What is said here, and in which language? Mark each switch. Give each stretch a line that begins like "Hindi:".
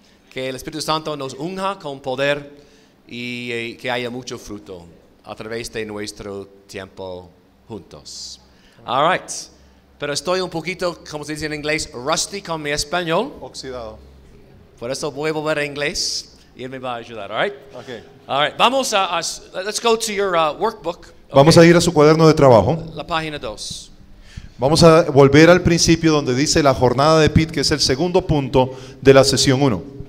Spanish: Que el Espíritu Santo nos unja con poder y que haya mucho fruto a través de nuestro tiempo juntos.
English: All right.
Spanish: Pero estoy un poquito, como se dice en inglés, rusty con mi español. Oxidado. Por eso voy a volver a inglés y él me va a ayudar.
English: All right. Okay. All right.
Spanish: Vamos
English: let's go to your workbook.
Spanish: Vamos a ir a su cuaderno de trabajo. La página 2. Vamos a volver al principio donde dice la jornada de Pete, que es el segundo punto de la sesión 1.